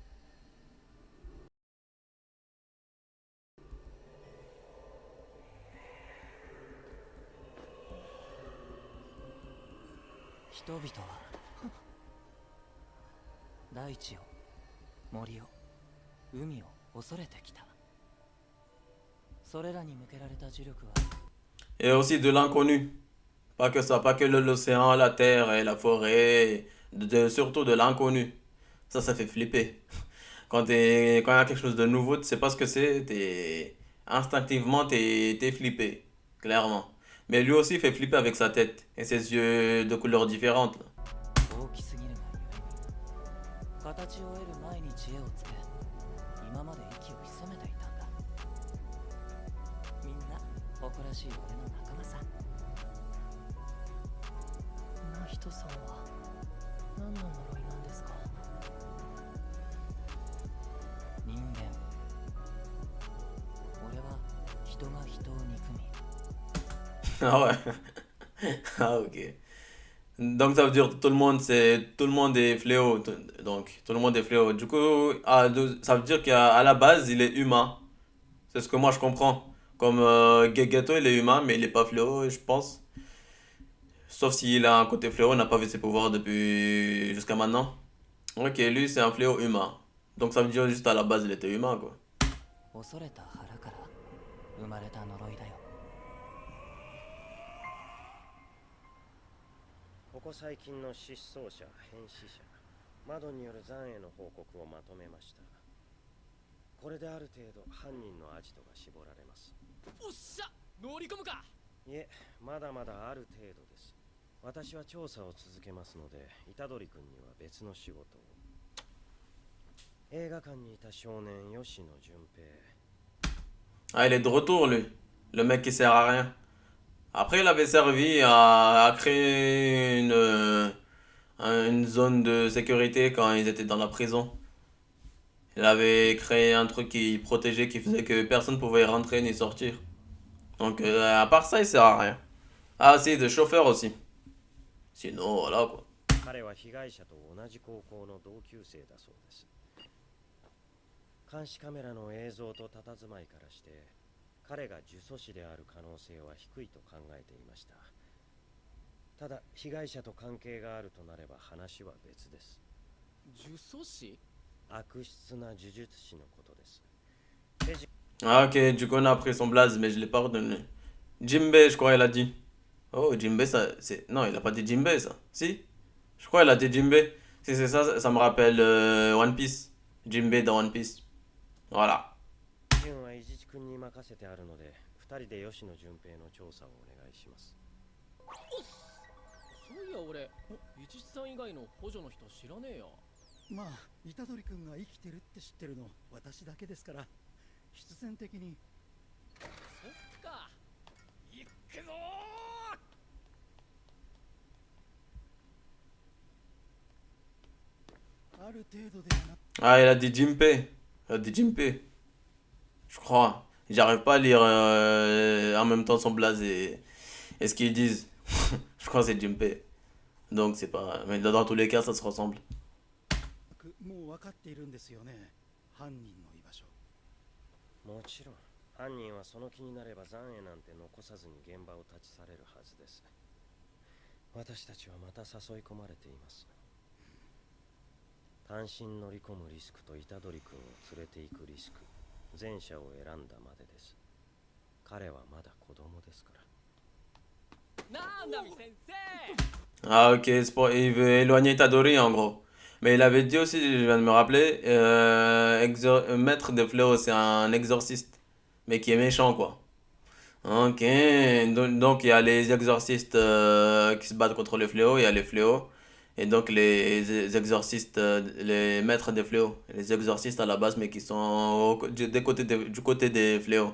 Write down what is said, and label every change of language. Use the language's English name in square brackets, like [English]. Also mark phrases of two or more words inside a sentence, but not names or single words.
[Japanese] 人々は大地を、森を、海を恐れてきた。それらに向けられた呪力は [French] Et aussi de l'inconnu. Pas que ça, pas que l'océan, la terre et la forêt. Surtout de l'inconnu. Ça fait flipper. Quand il y a quelque chose de nouveau, tu sais pas ce que c'est, instinctivement, t'es flippé. Clairement. Mais lui aussi fait flipper avec sa tête et ses yeux de couleurs différentes, là. [Japanese] 大きすぎるがゆえに形を得る前に知恵をつけ、今まで息を潜めていたんだ。みんな誇らしい俺の仲間さ。真人さんは何の呪いなんですか？人間。俺は人が人を憎み。 [French] Ah ouais. Ah ok. Donc ça veut dire que tout le monde est fléau. Donc tout le monde est fléau. Du coup, ça veut dire qu'à la base, il est humain. C'est ce que moi je comprends. Comme Gegeto, il est humain, mais il est pas fléau, je pense. Sauf s'il a un côté fléau, on n'a pas vu ses pouvoirs depuis jusqu'à maintenant. Ok, lui c'est un fléau humain. Donc ça veut dire juste à la base, il était humain quoi. [Japanese] 恐れた腹から生まれた呪いだよ。ここ最近の失踪者変死者窓による残影の報告をまとめました。これである程度犯人のアジトが絞られます。おっしゃ、乗り込むか。いえ、まだまだある程度です。私は調査を続けますので、虎杖君には別の仕事を。映画館にいた少年吉野純平。 [French] Ah, il est de retour lui. Le mec qui sert à rien. Après, il avait servi à créer une zone de sécurité quand ils étaient dans la prison. Il avait créé un truc qui protégeait, qui faisait que personne ne pouvait rentrer ni sortir. Donc, à part ça, il sert à rien. Ah, si, de chauffeur aussi. Sinon, voilà quoi. [Japanese] 彼は被害者と同じ高校の同級生だそうです。監視カメラの映像と佇まいからして、彼が呪詛師である可能性は低いと考えていました。ただ、被害者と関係があるとなれば話は別です。呪詛師？悪質な呪術師のことです。 [French] Ah, ok, du coup, on a appris son blaze, mais je l'ai pas retenu. Jimbe, je crois, il a dit. Oh, Jimbe, ça, c'est. Non, il a pas dit Jimbe, ça. Si? Je crois qu'il a dit Jimbe. Si c'est ça, ça me rappelle One Piece. Jimbe dans One Piece. Voilà. [Japanese] 順は伊地知君に任せてあるので、2人で吉野純平の調査をお願いします。そういや俺、伊地知さん以外の補助の人知らねえよ。まあ、虎杖君が生きてるって知ってるの私だけですから、必然的に。そっか。行くぞー。ある程度ではな。 [French] Ah, il a dit Jimpe. Il a dit Jimpe. Je crois. J'arrive pas à lire en même temps son blaze et ce qu'ils disent. Je crois que c'est Jimpe. Donc c'est pas. Mais dans tous les cas, ça se ressemble. [Japanese] もう分かっているんですよね、犯人の居場所。もちろん、犯人はその気になれば残影なんて残さずに現場を立ち去れるはずです。私たちはまた誘い込まれています。単身乗り込むリスクと虎杖君を連れて行くリスク、前者を選んだまでです。彼はまだ子供ですから。 [French] Ah ok, il veut éloigner Itadori en gros. Mais il avait dit aussi, je viens de me rappeler, Maître des Fléaux, c'est un exorciste, mais qui est méchant quoi. Ok, donc il y a les exorcistes qui se battent contre les fléaux, il y a les fléaux, et donc les exorcistes, les maîtres des fléaux, les exorcistes à la base, mais qui sont du côté des fléaux.